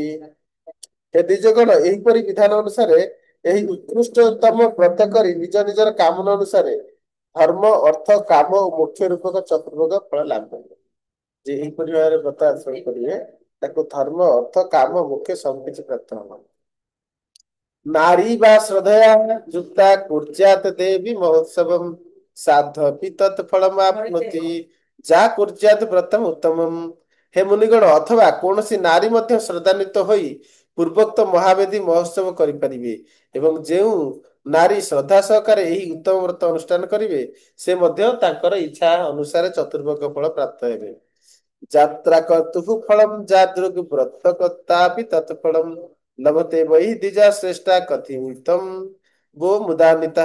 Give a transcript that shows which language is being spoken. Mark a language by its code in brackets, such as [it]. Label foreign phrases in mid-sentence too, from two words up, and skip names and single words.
[or] ହେ ଦ୍ୱିଜଗଣ ଏହିପରି ବିଧାନ ଅନୁସାରେ ଏହି ଉତ୍କୃଷ୍ଟତମ ବ୍ରତ କରି ନିଜ ନିଜର କାମନା ଅନୁସାରେ ଧର୍ମ ଅର୍ଥ କାମ ଓ ମୋକ୍ଷ ରୂପକ ଚତୁର୍ଭୋଗ ଫଳ ଲାଭ କରିବେ। ଯେ ଏହିପରି ଭାବରେ ବ୍ରତ ଆଚରଣ କରିବେ ତାକୁ ଧର୍ମ ଅର୍ଥ କାମ ମୋକ୍ଷ ସବୁ କିଛି ପ୍ରାପ୍ତ ହବ। [sa] नारी वा श्रद्धया युक्ता कुर्यात् देवी महोत्सवम् साध्वपि तत्फलमाप्नोति जा कुर्यात् व्रतम उत्तमम्। [or] ହେ ମୁନିଗଣ ଅଥବା କୌଣସି ନାରୀ ମଧ୍ୟ ଶ୍ରଦ୍ଧାନ୍ୱିତ ହୋଇ ପୂର୍ବୋକ୍ତ ମହାବେଦୀ ମହୋତ୍ସବ କରିପାରିବେ ଏବଂ ଯେଉଁ ନାରୀ ଶ୍ରଦ୍ଧା ସହକାରେ ଏହି ଉତ୍ତମ ବ୍ରତ ଅନୁଷ୍ଠାନ କରିବେ ସେ ମଧ୍ୟ ତାଙ୍କର ଇଚ୍ଛା ଅନୁସାରେ ଚତୁର୍ଭୋଗ ଫଳ ପ୍ରାପ୍ତ ହେବେ। [sa] ଯାତ୍ରା କର୍ତ୍ତୁଃ ଫଳମ୍ ଯାଦୃଗ୍ ବ୍ରତ କର୍ତ୍ତାପି ତତ୍ଫଳମ୍ ଲଭତେ ବହି ଦ୍ୱିଜା ଶ୍ରେଷ୍ଠା କଥିତମ୍ ଗୋ ମୁଦାନିତାଃ।